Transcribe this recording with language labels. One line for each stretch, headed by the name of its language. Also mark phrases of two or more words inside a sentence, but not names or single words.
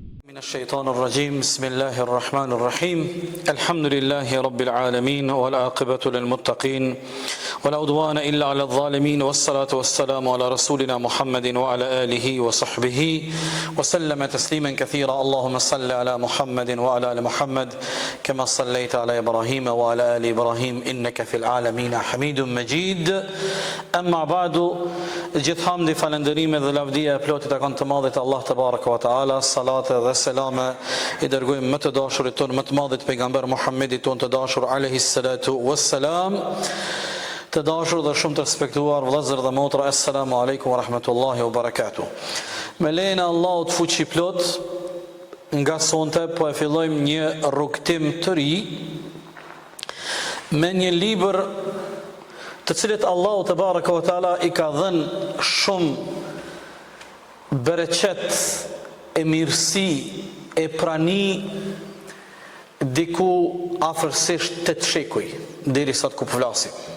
Arabic: من الشيطان الرجيم بسم الله الرحمن الرحيم الحمد لله رب العالمين والعاقبة للمتقين ولا عدوان إلا على الظالمين والصلاة والسلام على رسولنا محمد وعلى آله وصحبه وسلم تسليما كثيرا اللهم صل على محمد وعلى آل محمد كما صليت على إبراهيم وعلى آل إبراهيم إنك في العالمين حميد مجيد أما بعد
Albanian: gjithë hamdi, falënderime dhe lavdia e plotit e kanë të madhit Allah
Arabic: تبارك وتعالى,
Albanian: salate dhe selame I dërgojmë më të dashurit ton, më të madhit pejgamber Muhammedit ton të dashur
Arabic: عليه الصلاة والسلام.
Albanian: Të dashur dhe shumë të respektuar vëllezër dhe motra,
Arabic: السلام عليكم ورحمة الله وبركاته.
Albanian: Me lejen e Allahut fuqi plot, nga sonte po e fillojmë një rrugtim të ri me një libër të cilët Allahu
Arabic: تبارك وتعالى
Albanian: I ka dhënë shumë bereqet e mirësi e prani diku afërsisht 8 shekuj deri sot ku po flasim.